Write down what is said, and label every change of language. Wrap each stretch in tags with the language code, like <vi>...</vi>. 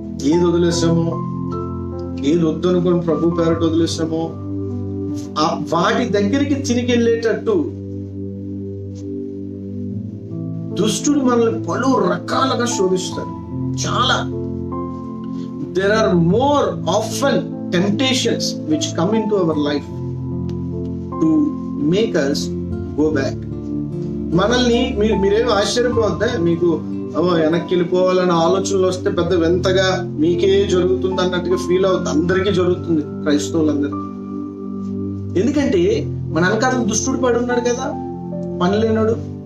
<te>ఏది వదిలేసామో, ఏది వద్దు అనుకుని ప్రభు పేరట వదిలేసామో, వాటి దగ్గరికి తిరిగి వెళ్ళేటట్టు దుష్టుడు మనల్ని పలు రకాలుగా శోధిస్తాడు. చాలా</te> <en>there are more often temptations which come into our life to make us go back.</en> <te>మనల్ని మీరేం ఆశ్చర్యపోవద్దా, మీకు వెనక్కి వెళ్ళిపోవాలన్న ఆలోచనలు వస్తే పెద్ద వింతగా మీకే జరుగుతుంది అన్నట్టుగా ఫీల్ అవుతుంది. అందరికీ జరుగుతుంది, క్రైస్తవులందరికీ. ఎందుకంటే మన వెనకాల దుష్టుడు పడి ఉన్నాడు కదా, పని లేనాడు.</te>